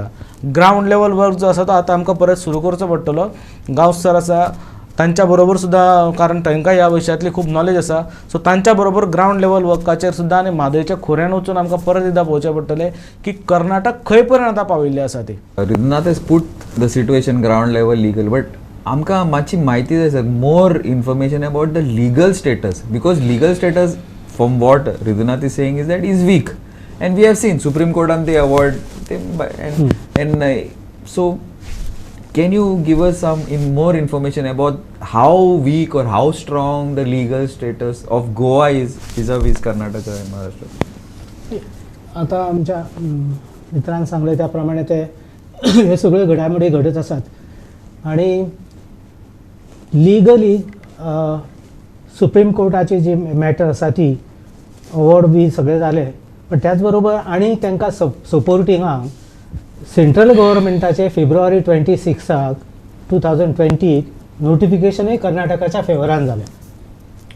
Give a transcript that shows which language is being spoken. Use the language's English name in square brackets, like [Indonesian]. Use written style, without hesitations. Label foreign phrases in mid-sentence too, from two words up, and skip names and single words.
[English] ground level work [Konkani] जो आसा तो आतां आमकां परत सुरू करचो पडटलो. गांव सर आसा तांच्या बरोबर सुद्दां, कारण तांकां ह्या विशयांतली खूब नॉलेज आसा, सो तांच्या बरोबर [English] ground level [Konkani] वर्काचेर सुद्दां आनी म्हादईच्या खोऱ्यान वचून आमकां परत एकदां पळोवचें पडटलें की कर्नाटक खंय पर्यंत आतां पाविल्ली आसा ती. [English] Ridhunath has put the situation ground level legal, but [Konkani] आमकां मातशी म्हायती जाय सर, [English] more information about the legal status because legal status, बिकॉज लीगल स्टेटस from what Ridhunath is saying is that is weak, and we have seen Supreme Court and the award and so can you give us some more information about how weak or how strong the legal status of Goa is vis-a-vis Karnataka and Maharashtra? [Konkani] आता आमच्या मित्रांन सांगले त्याप्रमाणे ते हे सगळे घडामोडी घडत आसात आणि लिगली सुप्रीम कोर्टाची जी मॅटर आसा ती अवॉर्ड बी सगळे जाले, पण त्याच बरोबर आणि तांकां सपोर्टिंगाक सेंट्रल गव्हर्मेंटाचे फेब्रुवारी 26 2020 नोटिफिकेशनूय कर्नाटकाच्या फेवरान जालें.